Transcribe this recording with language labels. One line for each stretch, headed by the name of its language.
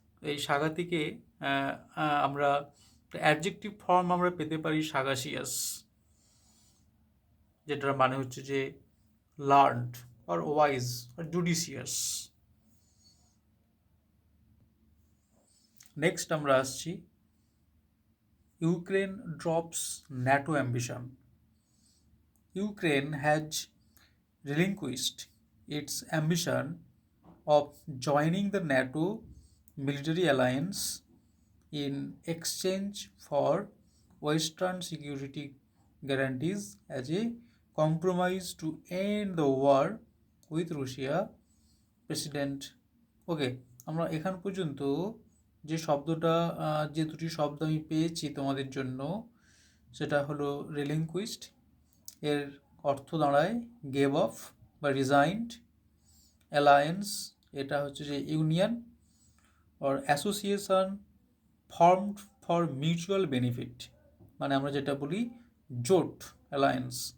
Bangla: এই সাগা থেকে আমরা অ্যাডজেক্টিভ ফর্ম আমরা পেতে পারি সাগাসিয়াস, যেটার মানে হচ্ছে যে
English: Learned or wise or judicious. Next আমরা আসছি, Ukraine drops NATO ambition. Ukraine has relinquished its ambition of joining the NATO military alliance in exchange for Western security guarantees as a compromise to end the war with Russia.
Bangla: President, ওকে, আমরা এখান পর্যন্ত যে শব্দটা, যে দুটি শব্দ আমি পেয়েছি তোমাদের জন্য, সেটা হলো রিলিংকুইস্ট, এর অর্থ দাঁড়ায়
English: gave off
Bangla: বা
English: Resigned.
Bangla: অ্যালায়েন্স, এটা হচ্ছে যে
English: union or association formed for mutual benefit,
Bangla: মানে আমরা যেটা বলি জোট, অ্যালায়েন্স।